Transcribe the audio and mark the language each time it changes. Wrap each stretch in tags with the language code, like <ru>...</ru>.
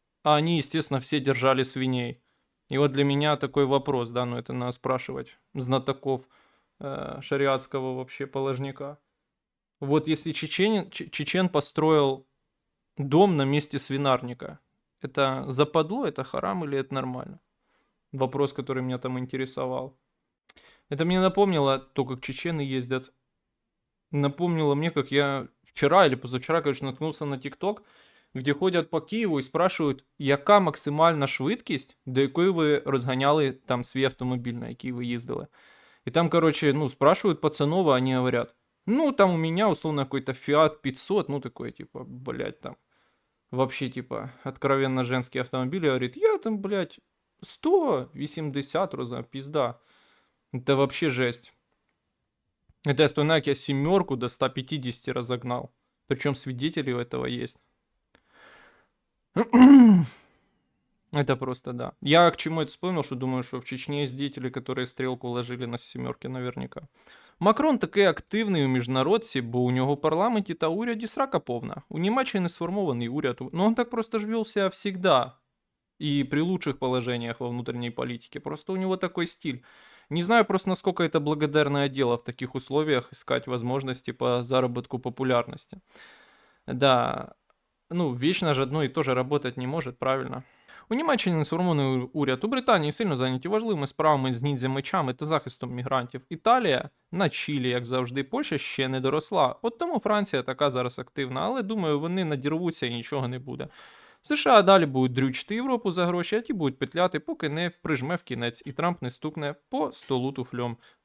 <ru>А они, естественно, все держали свиней. И вот для меня такой вопрос, да, ну, это надо спрашивать знатоков шариатского вообще положника. Вот если чечен построил дом на месте свинарника, это западло, это харам или это нормально? Вопрос, который меня там интересовал. Это мне напомнило то, как чечены ездят. Напомнило мне, как я вчера или позавчера, короче, наткнулся на ТикТок, где</ru> <uk>ходять по Києву і спрашують, яка максимальна швидкість, до якої ви розганяли там свій автомобіль, на який ви їздили.</uk> <ru>И там, короче, ну, спрашивают пацанова, они говорят, ну, там у меня, условно, какой-то Fiat 500, ну, такой, типа, блядь, там, вообще, типа, откровенно женский автомобиль, говорит, я там, блядь, 180, роза, пизда. Это вообще жесть. Это я вспоминаю, как я семерку до 150 разогнал. Причем свидетели этого есть. Это просто, да. Я к чему это вспомнил, что думаю, что в Чечне есть деятели, которые стрелку ложили на семерки наверняка.</ru> <uk>Макрон такий активний у міжнародці, бо у нього в парламенті та уряді срака повна. У Німеччині сформований уряд,</uk> <ru>но он так просто ж вел себя всегда. И при лучших положениях во внутренней политике. Просто у него такой стиль. Не знаю просто, насколько это благодарное дело в таких условиях искать возможности по заработку популярности. Да, ну, вечно же одно и то же работать не может, правильно?</ru> <uk>У Німеччині сформований уряд, у Британії сильно зайняті важливими справами з ніндзя-мечами та захистом мігрантів. Італія на чілі, як завжди, Польща ще не доросла. От тому Франція така зараз активна, але думаю, вони надірвуться і нічого не буде. США далі будуть дрючити Європу за гроші, а ті будуть петляти, поки не прижме в кінець, і Трамп не стукне по столу туфлем.</uk>